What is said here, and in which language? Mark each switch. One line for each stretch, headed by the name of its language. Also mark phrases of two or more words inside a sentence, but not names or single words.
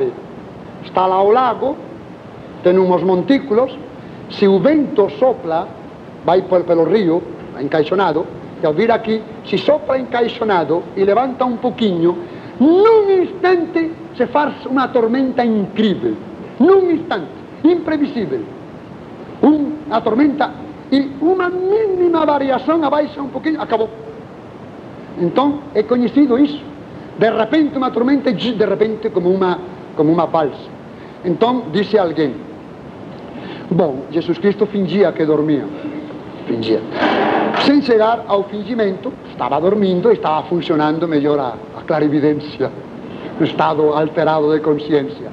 Galician: Está lá o lago, ten uns montículos, se o vento sopla, vai pelo río, encaixonado, e ao vir aquí, se sopla encaixonado e levanta un poquinho, nun instante se faz unha tormenta incrível, nun instante, imprevisible, unha tormenta, e unha mínima variación abaixa un poquinho, acabou. Entón, é coñecido iso.
Portuguese: De repente uma tormenta, de repente como uma balsa. Então disse alguém: bom, Jesus Cristo fingia que dormia. Fingia. Sem chegar ao fingimento, estava dormindo e estava funcionando melhor a clarividência, o estado alterado de consciência.